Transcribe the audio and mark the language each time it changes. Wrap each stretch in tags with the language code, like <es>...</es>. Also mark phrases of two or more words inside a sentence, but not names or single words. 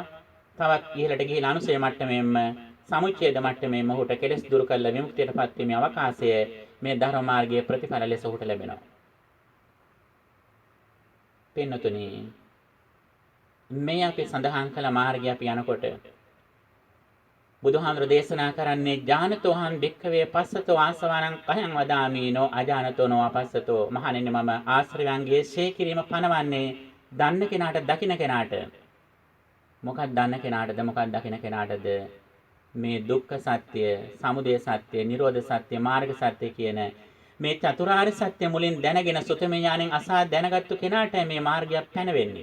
<si>තවත් ඉහළට ගිහිල්ලා අනුසය මට්ටමෙන්ම සමුච්ඡේද මට්ටමෙන්ම ඔහුට කෙලස් දුරු කරලා විමුක්තියටපත් වීමේ අවකාශය මේ ධර්ම මාර්ගයේ ප්‍රතිඵල ලෙස ඔහුට ලැබෙනවා. පින්නතුනි, මේ අපි සඳහන් කළ මාර්ගය අපි යනකොට බුදුහාමුදුර දේශනා කරන්නේ</si> <pi>ඥානතෝහං භික්ඛවේ පස්සතෝ ආසවානං කයං වදාමීනෝ අජානතෝ නෝ අපස්සතෝ.</pi> <si>මහණෙනි, මම ආශ්‍රවයන්ගේ ශේ කිරීම පනවන්නේ දන්න කෙනාට දකින්න කෙනාට. මොකක්ද දන්න කෙනාටද මොකක්ද දකින්න කෙනාටද? මේ දුක්ඛ සත්‍ය, සමුදය සත්‍ය, නිරෝධ සත්‍ය, මාර්ග සත්‍ය කියන මේ චතුරාර්ය සත්‍ය මුලින් දැනගෙන සුතමේ ඥාණයෙන් අසා දැනගත්තු කෙනාට මේ මාර්ගය පැනවෙන්නේ.</si>